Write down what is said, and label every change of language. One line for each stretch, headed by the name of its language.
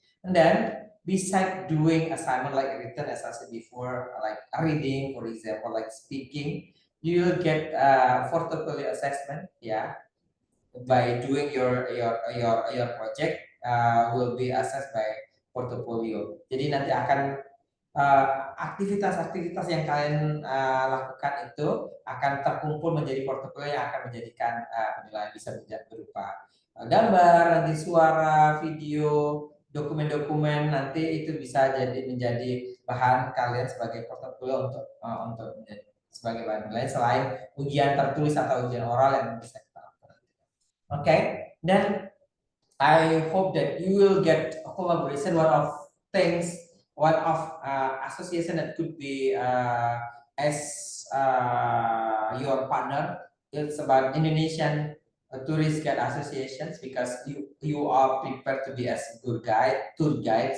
English: And then beside doing assignment like written, as I said before, like reading, for example, like speaking, you will get portfolio assessment, yeah, by doing your project will be assessed by portfolio.
Indonesian: Jadi nanti akan aktivitas-aktivitas yang kalian lakukan itu akan terkumpul menjadi portofolio yang akan menjadikan penilaian, bisa berupa gambar, nanti suara, video, dokumen-dokumen, nanti itu bisa menjadi bahan kalian sebagai portofolio untuk menjadi sebagai bahan penilaian selain ujian tertulis atau ujian oral yang bisa kita lakukan.
English: Okay, then I hope that you will get a collaboration. One of things one of association that could be as your partner. It's about Indonesian tourist guide associations, because you are prepared to be as good guide, tour guide.